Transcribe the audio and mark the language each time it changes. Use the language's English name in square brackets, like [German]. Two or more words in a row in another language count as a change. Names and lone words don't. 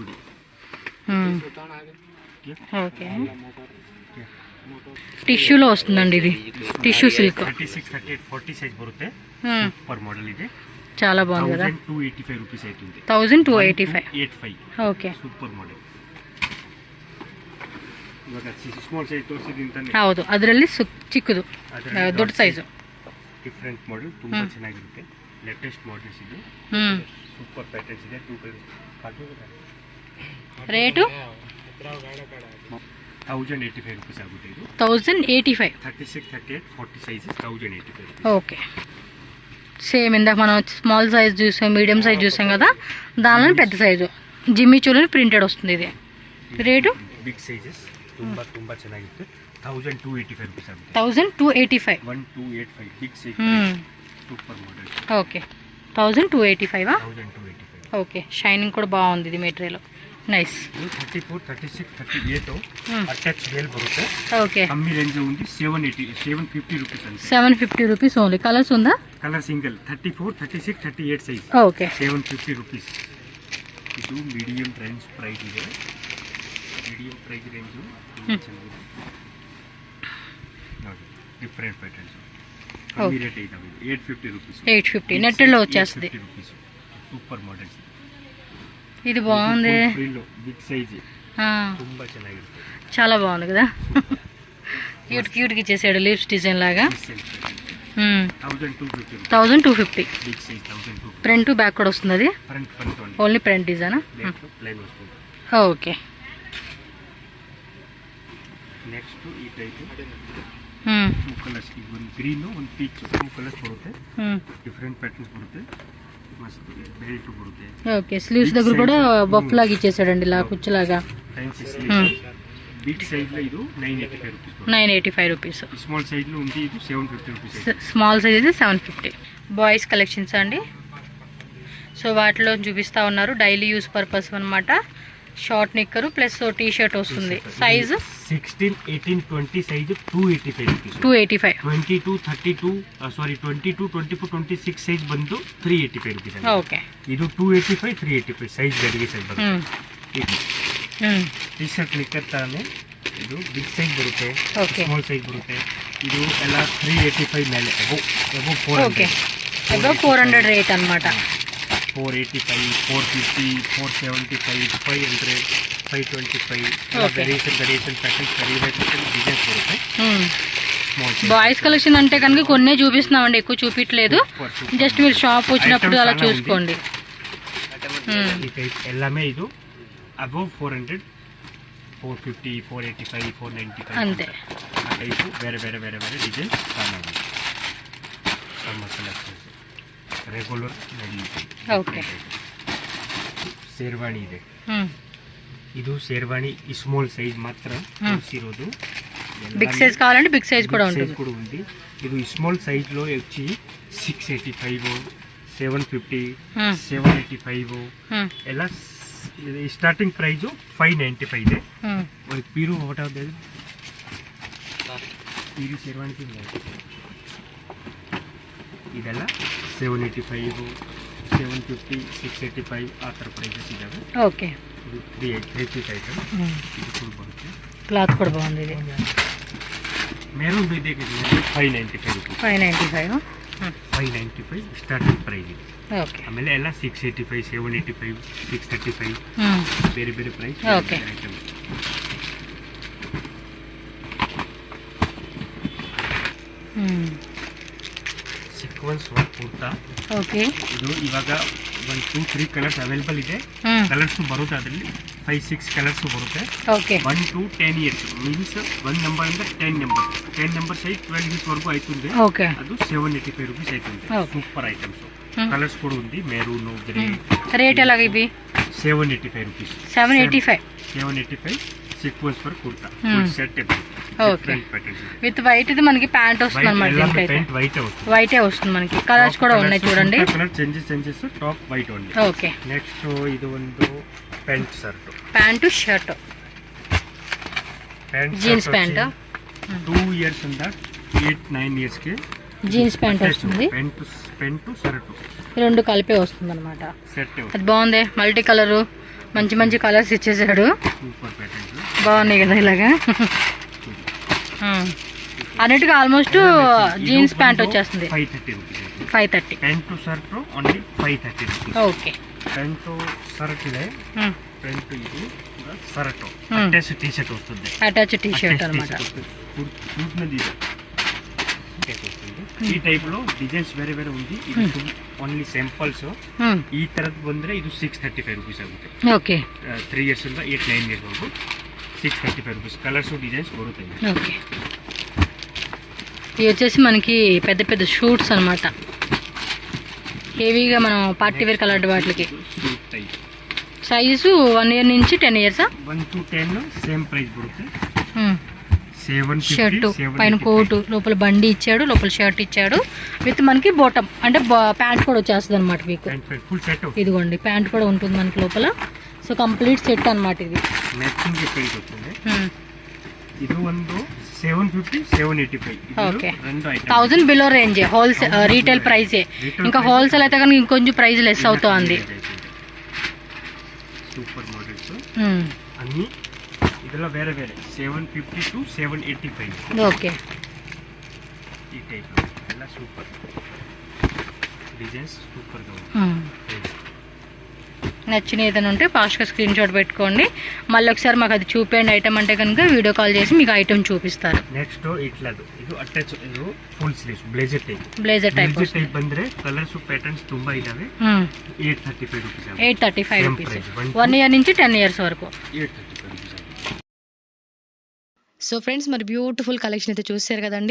[Telugu] ఓకే టిష్యూలో వస్తుందండి ఇది. టిష్యూ సిల్క్. [Kannada] 36, 38, 40 సైజ్ బರುತ್ತೆ. [English] super model [Kannada] ಇದೆ. [Telugu] చాలా బాగుంది కదా. 1285 రూపీస్ అవుతుంది. 1285. ఓకే [Kannada] ಸೂಪರ್ ಮಾಡೆಲ್. ಇವಾಗ ಸ್ಮಾಲ್ ಸೈಜ್ ತೋರಿಸಿದ್ದೀನಿ ತಾನೆ. ಹೌದು, ಅದರಲ್ಲಿ ಚಿಕ್ಕದು ದೊಡ್ಡ ಸೈಜು. ಡಿಫರೆಂಟ್ ಮಾಡೆಲ್, ತುಂಬಾ ಚೆನ್ನಾಗಿರುತ್ತೆ. ಲೇಟೆಸ್ಟ್ ಮಾಡೆಲ್ಸ್ ಇದು. ಸೂಪರ್ ಪ್ಯಾಟರ್ನ್ಸ್ ಇದೆ. 2 ರೇಟು 1085 రూపీస్ ಆಗುತ್ತೆ ಇದು. 1085. [Telugu] 36, 38, 40 సైజెస్ 1085. ఓకే సేమ్ ఇందాక మనం స్మాల్ సైజ్ చూసాం, మీడియం సైజ్ చూసాం కదా, దానిలో పెద్ద సైజు జిమ్మి చూలని ప్రింటెడ్ వస్తుంది. ఇది రేటు [English] big sizes [Kannada] ತುಂಬಾ ತುಂಬಾ ಚೆನ್ನಾಗಿರುತ್ತೆ. 1285 రూపీస్ ಆಗುತ್ತೆ. 1285. [English] 1285 big size super model. [Telugu] ఓకే 1285. 1285. ఓకే షైనింగ్ కూడా బాగుంది ఇది మెటీరియల్. నైస్. [Kannada] 34, 36, 38 [English] attach veil [Kannada] బರುತ್ತೆ. [Telugu] ఓకే కమ్మీ రేంజ్ ఉంది. 750 రూపీస్ అండి. 750 [English] rupees only. [Telugu] కలర్స్ ఉందా? కలర్ సింగిల్ 34, 36, 38 సైజ్. ఓకే 750 రూపీస్. [Kannada] ಇದು [English] medium range price [Kannada] ಇದೆ. [English] medium price range [Kannada] ಚೆನ್ನಾಗಿದೆ ನೋಡಿ. [English] different patterns. [Kannada] ಕಮ್ಮಿ ರೇಟ್ ಇದಾವೆ. 850 రూపీస్. [Telugu] 850 నెట్లో వచ్చేస్తుంది. [English] super models. [Telugu] ఇది బాగుంది. [English] big size [Kannada] ತುಂಬಾ ಚೆನ್ನಾಗಿರುತ್ತೆ. [Telugu] చాలా బాగుంది కదా. క్యూట్ క్యూట్గా ఇచ్చేసాడు [English] lips design [Telugu] లాగా. 1250. [English] big size 1250. front back [Telugu] కూడా వస్తుంది. అది ఫ్రంట్ [English] only front design. [Telugu] ప్లైన్ వస్తుంది. ఓకే నెక్స్ట్ ఈ టైప్ 2 ಕಲರ್ಸ್. [Kannada] ಒಂದು ಗ್ರೀನ್, ಒಂದು ಪೀಚ್, 2 ಕಲರ್ಸ್ ಬರುತ್ತೆ. [English] different patterns [Kannada] ಬರುತ್ತೆ. మస్త్ బెల్ట్ బರುತ್ತೆ. [Telugu] ఓకే స్లీవ్స్ దగ్గర కూడా బఫ్ లాగా ఇచ్చేసాడండి, ఇలా కుచ్చులాగా. [English] big size [Telugu] లో ఇది 985 రూపీస్. 985 రూపీస్. [English] small size [Telugu] లో ఉంది ఇది 750 రూపీస్. [English] small size [Telugu] ఇది 750. [English] boys collections [Telugu] అండి. సో వాటిలో చూపిస్తా ఉన్నారు. [English] daily use purpose [Telugu] అనమాట. షార్ట్ నిక్కరు [English] plus T shirt [Telugu] వస్తుంది. సైజు 16, 18, 20 సైజు 285 రూపీస్. 285. [Kannada] 22, 32 సారీ 22, 24, 26 సైజ్ ಬಂದು 385 రూపీస్. [Telugu] ఓకే [Kannada] ಇದು 285, 385 ಸೈಜ್ ಬೇರೆ ಸೈಜ್ ಬರುತ್ತೆ. ಟಿ ಶರ್ಟ್ ನಿಕ್ಕರ್ ತಾನೆ ಇದು [English] big size [Kannada] ಬರುತ್ತೆ, [English] small size [Kannada] ಬರುತ್ತೆ. ಇದು ಎಲ್ಲ 385 ಮೇಲೆ ಅಬೌವ್ 400. [Telugu] ఓకే అబౌవ్ 400 రేట్ అన్నమాట. [Kannada] 485, 450, 475, 500, 525 [English] variation patterns designs [Kannada] బರುತ್ತೆ. [English] boys collection [Telugu] అంటే కనుక కొన్నే చూపిస్తున్నామండి, ఎక్కువ చూపించలేదు. జస్ట్ మీరు షాప్ వచ్చినప్పుడు అలా చూసుకోండి. ఈ టైప్ ఎల్లమే ఇది అబౌవ్ 400, 450, 485, 495 అంతే. ఆ టైపు వేరే వేరే వేరే వేరే డిజైన్స్ కావాలి. [English] summer collections [Telugu] ರೆಗ್ಯುಲರ್ ನಡೀಲಿ. [Kannada] ಓಕೆ ಶೇರ್ವಾಣಿ ಇದೆ. ಇದು ಶೇರ್ವಾಣಿ [English] small size [Kannada] ಮಾತ್ರ ತೋರಿಸಿರೋದು. [English] big size [Telugu] కావాలంటే [English] big size [Telugu] కూడా ఉంటుంది. ఇది [English] small size [Telugu] లో వచ్చి 685, 750 785 [Kannada] ಎಲ್ಲ ಸ್ಟಾರ್ಟಿಂಗ್ ಪ್ರೈಸು 595 ಇದೆ. ಒಂದು ಪೀರು ಹೊಟ್ಟೆ ಪೀರು ಶೇರ್ವಾಣಿಗೆ ಇದೆಲ್ಲ 785 750 685 ಆ ಥರ ಪ್ರೈಸಸ್ ಇದ್ದಾವೆ. [Telugu] ఓకే [Kannada] ಇದು [English] 3 piece item. [Kannada] ಇದು ಫುಲ್ ಬರುತ್ತೆ. [Telugu] క్లాత్ కూడా బాగుంది ఇది. [Kannada] మెరూన్ ಇದೆ 595 ರೂಪಾಯಿ. 595 595 [English] starting price [Kannada] ಇದೆ. [Telugu] ఓకే [Kannada] ಆಮೇಲೆ ಎಲ್ಲ 685 785 635 ಬೇರೆ ಬೇರೆ ಪ್ರೈಸ್ [Telugu] ఓకే [English] items. sequence work kurta. [Telugu] ఓకే [Kannada] ಇದು ಇವಾಗ 1 2 3 [English] colors available [Kannada] ಇದೆ. ಕಲರ್ಸ್ ಬರುತ್ತೆ, ಅದರಲ್ಲಿ 5 6 ಕಲರ್ಸ್ ಬರುತ್ತೆ. [Telugu] ఓకే [English] 1 to 10 years means [Kannada] 1 ನಂಬರ್ ಇಂದ 10 ನಂಬರ್ ಸೈಜ್ 12 ಇಯರ್ಸ್ ವರೆಗೂ ಆಯ್ತುಂದೆ. [Telugu] ఓకే [Kannada] ಅದು 785 ರೂಪೀಸ್ ಆಯ್ತುಂದೆ. [English] super items. [Telugu] కలర్స్ కూడా ఉంది, మెరూన్ గ్రే. రేట్ ఎలాగ ఇవి? 785 రూపీస్. 785 [English] sequence for kurta full set. [Telugu] ఓకే [English] with white [Telugu] ఇది మనకి ప్యాంట్ వస్తుంది అన్నమాట. దీనికైతే వైట్ వస్తుంది, వైటే వస్తుంది మనకి. కలర్స్ కూడా ఉన్నాయి చూడండి. [English] color changes top white ఉంది. [Telugu] ఓకే [Kannada] నెక్స్ట్ ಇದು ಒಂದು [English] pant shirt, pant shirt, jeans pant. [Telugu] 2 ఇయర్స్ ಇಂದ 8 9 ఇయర్స్ కి [English] jeans pant [Telugu] వస్తుంది. [English] pant shirt [Telugu] రెండు కలిపే వస్తుంది అనమాట. సెట్ అది బాగుంది. [English] multi color [Telugu] మంచి మంచి కలర్స్ ఇచ్చేసాడు. [English] super pattern [Telugu] బాగున్నాయి కదా ఇలాగా. అన్నిటికీ [English] almost jeans pant [Telugu] వచ్చేస్తుంది. 530 రూపీస్. 530 [English] pant shirt only 530 rupees. [Telugu] ఓకే [English] pant shirt [Kannada] ಇದೆ. ಪ್ಯಾಂಟ್ ಇದು [English] shirt attach T shirt [Kannada] వస్తుంది. [English] attach T shirt [Telugu] అనమాట. ఈ టైప్ లో డిజైన్స్ వేరే వేరే ఉంది. ఇది [English] only simples. [Telugu] ఈ తరహ [Kannada] ಬಂದ್ರೆ ಇದು 635 ರೂಪೀಸ್ ಆಗುತ್ತೆ. [Telugu] ఓకే 3 ఇయర్స్ ಇಂದ 8 9 ఇయర్స్ వరకు 635 ರೂಪೀಸ್. [English] colors designs [Telugu] బరుతాయి. ఓకే ఇవి వచ్చేసి మనకి పెద్ద పెద్ద షూట్స్ అనమాట. హెవీగా మనం [English] party wear color [Telugu] వాటికి. సైజు 1 ఇయర్ నుంచి 10 ఇయర్సా? [English] 1 to 10 same price [Kannada] బರುತ್ತೆ. [Telugu] షర్టు పైన కోటు, లోపల బండి ఇచ్చాడు, లోపల షర్ట్ ఇచ్చాడు విత్ మనకి బాటమ్ అంటే ప్యాంట్ కూడా వచ్చేస్తుంది అనమాట మీకు. ఇదిగోండి ప్యాంట్ కూడా ఉంటుంది మనకి లోపల. సో [English] complete set [Telugu] అనమాట ఇది. [English] matching price [Telugu] వస్తుంది. [Kannada] ಇದು ಒಂದು 750 785. [Telugu] ఓకే [English] 1000 below range wholesale retail price. [Telugu] ఇంకా హోల్సేల్ అయితే కనుక ఇంకొంచెం ప్రైస్ లెస్ అవుతుంది. [English] super models [Telugu] అన్ని [Kannada] ಇದೆಲ್ಲ ಬೇರೆ ಬೇರೆ 750 to 785. [Telugu] ఓకే ఈ టైప్ ಎಲ್ಲ [English] super designs super [Telugu] గా ఉంది. నచ్చిన ఏదైనా ఉంటే ఫాస్ట్గా [English] screen shot [Telugu] పెట్టుకోండి. మళ్ళీ ఒకసారి మాకు అది చూపేయండి ఐటమ్ అంటే కనుక [English] video call [Telugu] చేసి మీకు ఐటమ్ చూపిస్తారు. [Kannada] నెక్స్ట్ ఇట్లదు ಇದು ಅಟ್ಯಾಚ್ ಇದು [English] full sleeves blazer type [Kannada] ಬಂದ್ರೆ [English] colors patterns [Kannada] ತುಂಬಾ ಇದಾವೆ. 835 ರೂಪೀಸ್. [Telugu] 835 రూపీస్ 1 ఇయర్ నుంచి 10 ఇయర్స్ వరకు. 835 రూపీస్. సో ఫ్రెండ్స్ మరి [English] beautiful collection [Telugu] అయితే చూసారు కదండి.